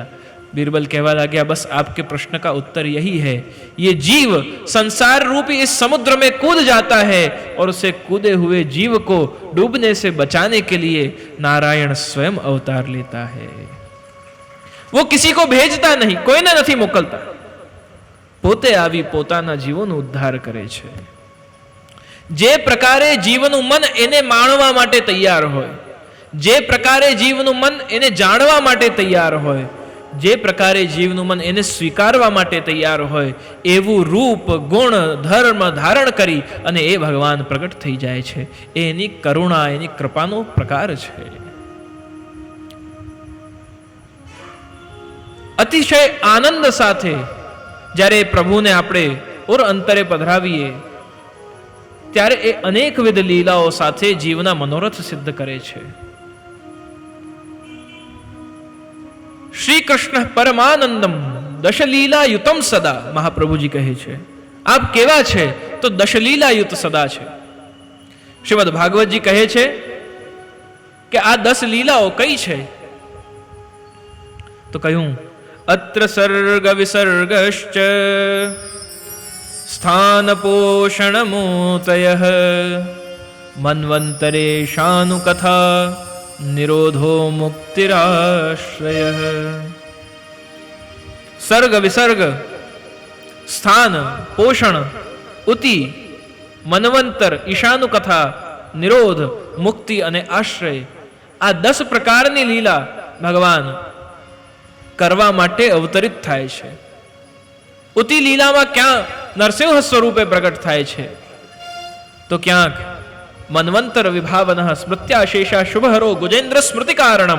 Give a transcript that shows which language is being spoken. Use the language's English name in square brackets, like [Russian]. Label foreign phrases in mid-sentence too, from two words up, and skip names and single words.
[Hindi] बीरबल कहवा लगा बस आपके प्रश्न का उत्तर यही है. ये जीव संसार रूपी इस समुद्र में कूद जाता है और उसे कूदे हुए जीव को डूबने से बचाने के लिए नारायण स्वयं अवतार लेता है. वो किसी को भेजता नहीं, [Gujarati] कोઈને નથી મોકલતા, પોતે આવી પોતાના જીવોનો ઉદ્ધાર કરે છે. જે પ્રકારે જીવનું મન એને માણવા માટે તૈયાર હોય, જે પ્રકારે જીવનું મન એને જાણવા માટે તૈયાર હોય, જે પ્રકારે જીવનું મન એને સ્વીકારવા માટે તૈયાર હોય, એવું રૂપ ગુણ ધર્મ ધારણ કરી અને એ ભગવાન પ્રગટ થઈ જાય છે. એની કરુણા, એની કૃપાનો પ્રકાર છે. અતિશય આનંદ સાથે જ્યારે પ્રભુને આપણે ઓર અંતરે પધરાવીએ ત્યારે એ અનેકવિધ લીલાઓ સાથે જીવના મનોરથ સિદ્ધ કરે છે. [Sanskrit] श्री कृष्ण परमानंदम दशलीला युतम सदा, [Gujarati] મહાપ્રભુજી કહે છે. આપ કેવા છે તો [Sanskrit] दशलीला युत सदा [Gujarati] छे. શ્રીમદ ભાગવત જી કહે છે કિ આ 10 લીલાઓ કઈ છે તો કહું [Sanskrit] अत्र सर्ग विसर्गश्च स्थान पोषण मूतयः मन्वन्तरे शानु कथा निरोधो मुक्तिराश्रय. सर्ग विसर्ग, स्थान पोषण, उति, मनवंतर, ईशानु कथा, निरोध, मुक्ति [Gujarati] અને આશ્રય, આ 10 પ્રકારની લીલા ભગવાન કરવા માટે અવતરિત થાય છે. ઉતિ લીલામાં ક્યાં નરસિંહ સ્વરૂપે પ્રગટ થાય છે તો ક્યાંક [Sanskrit] मन्वंतर विभावन स्मृत्याशेषा शुभहरो गुजेन्द्र स्मृति कारणम.